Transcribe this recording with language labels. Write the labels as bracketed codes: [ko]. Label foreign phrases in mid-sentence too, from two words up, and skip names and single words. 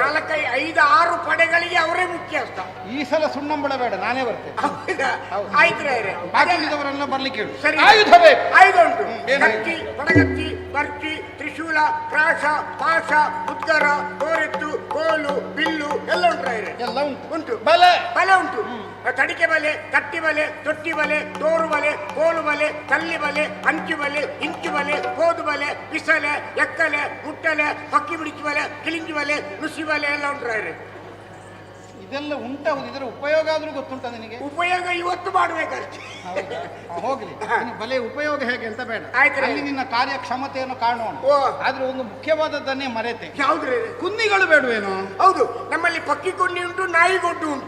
[kn] 4, 5, 6 ಪಡೆಗಳಿಗೆ ಅವರೇ ಮುಖ್ಯಸ್ಥ. ಈ ಸಲ ಸುಣ್ಣಂಬಳ ಬೇಡ, ನಾನೇ ಬರ್ತೇನೆ. ಹೌದಾ? ಹೌದು. ಆಯ್ತು ರಾಯರೇ. ಬಾಕಿದವರೆಲ್ಲ ಬರ್ಲಿಕ್ಕೆ ಹೇಳು. ಸರಿ. ಆಯುಧ ಬೇಕು. ಆಯುಧ ಉಂಟು. ಏನು? ಕತ್ತಿ, ಬಡಗತ್ತಿ, ಬರ್ಚಿ, ತ್ರಿಶೂಲ, ಪ್ರಾಸ, ಪಾಶ, ಉದ್ಗರ, ಕೋರೆತ್ತು, ಕೋಲು, ಬಿಲ್ಲು ಎಲ್ಲ ಉಂಟು ರಾಯರೇ. ಎಲ್ಲ ಉಂಟು. ಉಂಟು. ಬಲೆ ಬಲೆ ಉಂಟು. ತಡಿಕೆ ಬಲೆ, ಕಟ್ಟಿ ಬಲೆ, ತೊಟ್ಟಿ ಬಲೆ, ತೋರು ಬಲೆ, ಕೋಲು ಬಲೆ, ಕಲ್ಲಿ ಬಲೆ, ಅಂಚು ಬಲೆ, ಇಂಚು ಬಲೆ, ಕೋದು ಬಲೆ, ಬಿಸಲೆ, ಎಕ್ಕಲೆ, ಮುಟ್ಟಲೆ, ಪಕ್ಕಿ ಬಿಡಿಚು ಬಲೆ, ಕಿಲಿಂಜಿ ಬಲೆ, ನುಸಿ ಬಲೆ ಎಲ್ಲ ಉಂಟು ರಾಯರೇ. ಇದೆಲ್ಲ ಉಂಟು. ಇದರ ಉಪಯೋಗ ಆದ್ರೂ ಗೊತ್ತುಂಟ ನಿನಗೆ? ಉಪಯೋಗ ಇವತ್ತು ಮಾಡಬೇಕಷ್ಟೇ. ಹೌದಾ? ಹೋಗ್ಲಿ, ಇನ್ನು ಬಲೆ ಉಪಯೋಗ ಹೇಗೆ ಅಂತ ಬೇಡ. ಆಯ್ತು ರೀ. ಅಲ್ಲಿ ನಿನ್ನ ಕಾರ್ಯಕ್ಷಮತೆಯನ್ನು ಕಾಣೋಣ. ಓ. ಆದ್ರೆ ಒಂದು ಮುಖ್ಯವಾದದ್ದನ್ನೇ ಮರೆತೆ. ಯಾವ್ದ್ರಿ? ಕುನ್ನಿಗಳು ಬೇಡವೇನೋ? ಹೌದು, ನಮ್ಮಲ್ಲಿ ಪಕ್ಕಿ ಗುಂಡಿ ಉಂಟು, ನಾಯಿ ಗೊಡ್ಡು ಉಂಟು.